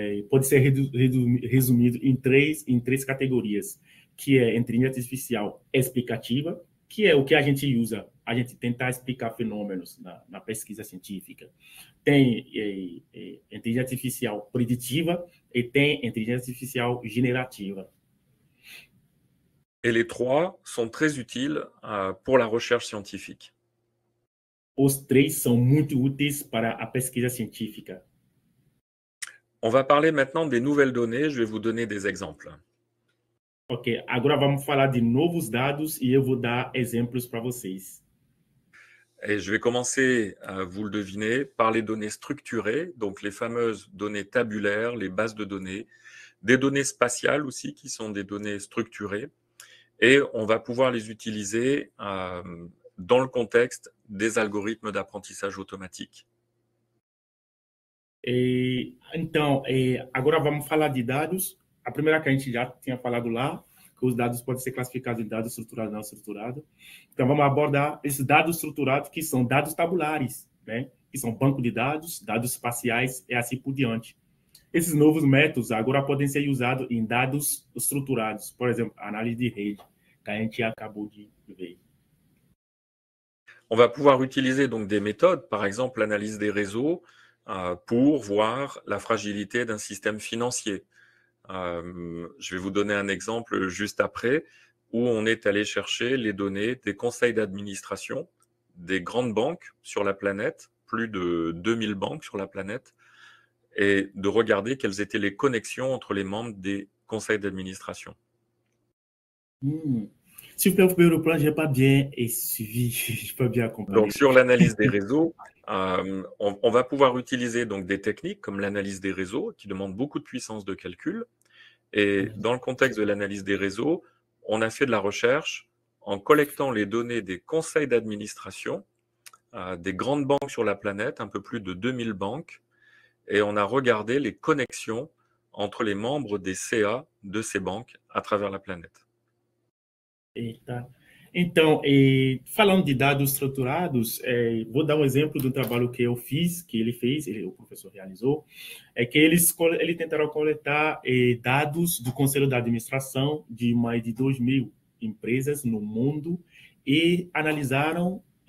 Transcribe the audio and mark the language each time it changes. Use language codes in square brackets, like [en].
[pt] Pode ser resumido em três categorias, que é inteligência artificial explicativa, que é o que a gente usa, a gente tentar explicar fenômenos na pesquisa científica. Tem inteligência artificial preditiva e tem inteligência artificial generativa. [fr] Et les trois sont très utiles pour la recherche scientifique. [pt] Os três são muito úteis para a pesquisa científica. [fr] On va parler maintenant des nouvelles données. Je vais vous donner des exemples. [pt] Ok, agora vamos falar de novos dados e eu vou dar exemplos para vocês. [fr] Et je vais commencer, vous le devinez, par les données structurées, donc les fameuses données tabulaires, les bases de données, des données spatiales aussi, qui sont des données structurées, et on va pouvoir les utiliser dans le contexte des algorithmes d'apprentissage automatique. [pt] Então, agora vamos falar de dados. A primeira que a gente já tinha falado lá, que os dados podem ser classificados em dados estruturados e não estruturados. Então, vamos abordar esses dados estruturados, que são dados tabulares, né? Que são banco de dados, dados espaciais e assim por diante. Esses novos métodos agora podem ser usados em dados estruturados, por exemplo, análise de rede, que a gente acabou de ver. [fr] On va pouvoir utiliser donc des méthodes, par exemple l'analyse des réseaux, pour voir la fragilité d'un système financier. Je vais vous donner un exemple juste après, où on est allé chercher les données des conseils d'administration des grandes banques sur la planète, plus de 2000 banques sur la planète, et de regarder quelles étaient les connexions entre les membres des conseils d'administration. S'il vous plaît, vous pouvez reprendre, je n'ai pas bien suivi, je n'ai pas bien compris. Donc, sur l'analyse des réseaux, on va pouvoir utiliser donc des techniques comme l'analyse des réseaux, qui demandent beaucoup de puissance de calcul. Et dans le contexte de l'analyse des réseaux, on a fait de la recherche en collectant les données des conseils d'administration, des grandes banques sur la planète, un peu plus de 2000 banques, et on a regardé les connexions entre les membres des CA de ces banques à travers la planète. Eita. [pt] Então, falando de dados estruturados, vou dar um exemplo do trabalho que eu fiz, que ele fez, o professor realizou, que eles tentaram coletar dados do Conselho da Administração de mais de 2.000 empresas no mundo e analisaram